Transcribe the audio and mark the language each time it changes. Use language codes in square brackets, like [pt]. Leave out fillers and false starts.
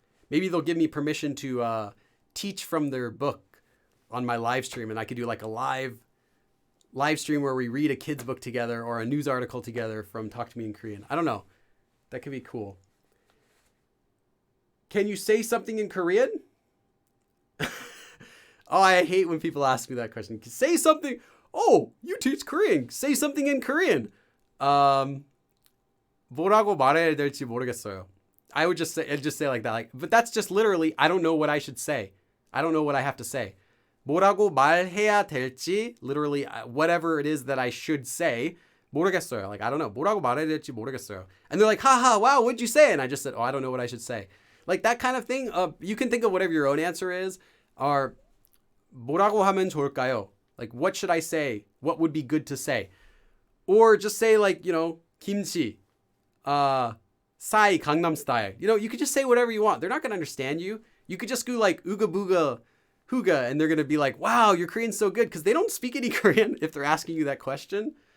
[en] Maybe they'll give me permission to teach from their book on my live stream, and I could do like a live stream where we read a kid's book together or a news article together from Talk to Me in Korean. I don't know. That could be cool. Can you say something in Korean? Oh, I hate when people ask me that question. Say something. Oh, you teach Korean. Say something in Korean. [ko] 뭐라고 말해야 될지 모르겠어요. [en] I would just say like that. Like, but that's just literally, I don't know what I should say. I don't know what I have to say. [ko] 뭐라고 말해야 될지, [en] literally whatever it is that I should say. [ko] 모르겠어요. [en] Like, I don't know. [ko] 뭐라고 말해야 될지 모르겠어요. [en] And they're like, haha, wow, what'd you say? And I just said, oh, I don't know what I should say. Like that kind of thing. You can think of whatever your own answer is. [ko] Or 뭐라고 하면 좋을까요? [en] Like, what should I say? What would be good to say? Or just say like, you know, kimchi, Psy Gangnam Style. You know, you could just say whatever you want. They're not going to understand you. You could just go like Ooga Booga Hooga, and they're going to be like, wow, your Korean's so good, because they don't speak any Korean if they're asking you that question.